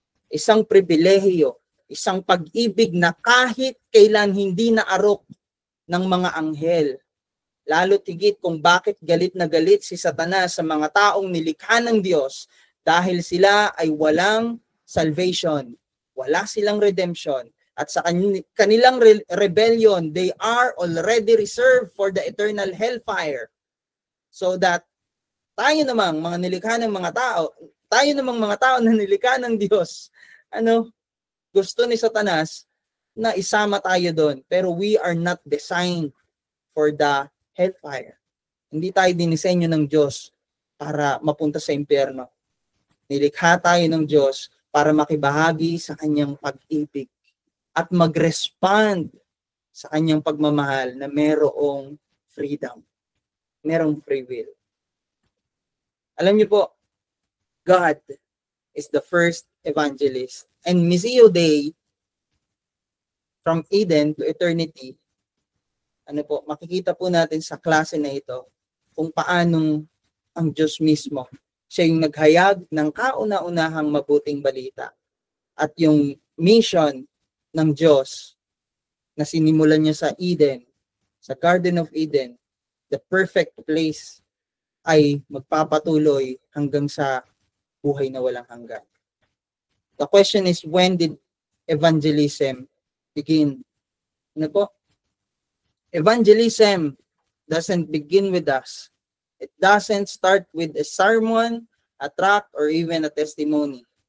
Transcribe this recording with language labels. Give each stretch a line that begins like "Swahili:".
Filipino: Isang pribilehiyo, isang pag-ibig na kahit kailan hindi naarok ng mga anghel. Lalo tigit kung bakit galit na galit si Satanas sa mga taong nilikha ng Diyos dahil sila ay walang salvation, wala silang redemption. At sa kanilang
English: rebellion, they are already reserved for the eternal hellfire.
Filipino: So that tayo namang mga nilikha ng mga tao, tayo namang mga tao na nilikha ng Diyos, gusto ni Satanas na isama tayo doon. Pero
English: we are not designed for the hellfire.
Filipino: Hindi tayo dinisenyo ng Diyos para mapunta sa impyerno. Nilikha tayo ng Diyos para makibahagi sa kanyang pag-ibig at mag-respond sa kanyang pagmamahal na merong freedom, merong free will. Alam niyo po,
English: God is the first evangelist. And Missio Dei, from Eden to eternity,
Filipino: makikita po natin sa klase na ito kung paanong ang Diyos mismo, siya yung naghayag ng kauna-unahang mabuting balita. At yung mission ng Diyos na sinimulan niya sa Eden, sa Garden of Eden,
English: the perfect place,
Filipino: ay magpapatuloy hanggang sa buhay na walang hanggan.
English: The question is, when did evangelism begin? Evangelism doesn't begin with us. It doesn't start with a sermon, a tract, or even a testimony.